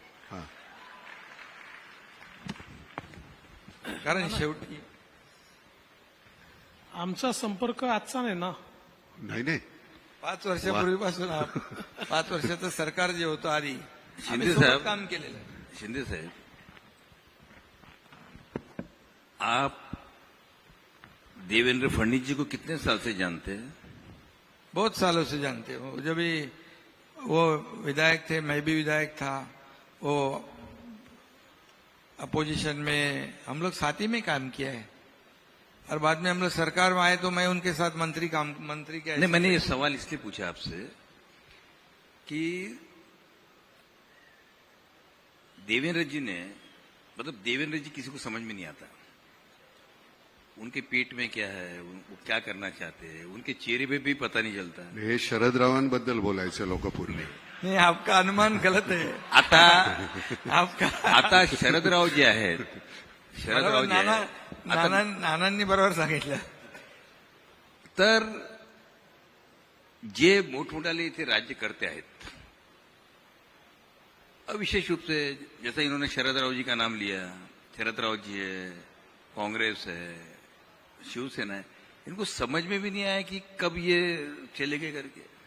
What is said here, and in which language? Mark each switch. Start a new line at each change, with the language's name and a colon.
Marathi: हा. कारण शेवटी आमचा संपर्क आजचा नाही ना. नाही 5 वर्षापूर्वीपासून 5 वर्षाचं सरकार जे होतं आधी आम्ही शिंदे सोबत
Hindi: साहब,
Marathi: काम केलेलं आहे.
Hindi: शिंदे साहब, आप देवेंद्र फडणवीस जी को कितने साल से जानते हैं? बहुत सालों से जानते हो. जब भी वो विधायक थे, मैं भी विधायक था, वो अपोजिशन में हम लोग साथ ही में काम किया है. और बाद में हम लोग सरकार में आए तो मैं उनके साथ मंत्री के नहीं, मैंने ये सवाल इसलिए पूछा आपसे कि देवेंद्र जी ने, मतलब देवेंद्र जी किसी को समझ में नहीं आता. उनके पेट में क्या है, वो क्या करना चाहते हैं, उनके चेहरे पे भी पता नहीं चलता.
Marathi: हे शरदरावांबद्दल बोलायचं लोकपूर्वी.
Hindi: नहीं, आपका अनुमान गलत है.
Marathi: आता शरदराव जे आहेत, शरदराव जे आहेत, आता नानांनी बरोबर सांगितलं. तर जे मोठमोठाले इथे राज्यकर्ते आहेत,
Hindi: विशेष रूप से जैसा इन्होंने शरदराव जी का नाम लिया, शरदराव जी है, कांग्रेस है, शिवसेना है, इनको समझ में भी नहीं आया कि कब ये चले गए करके.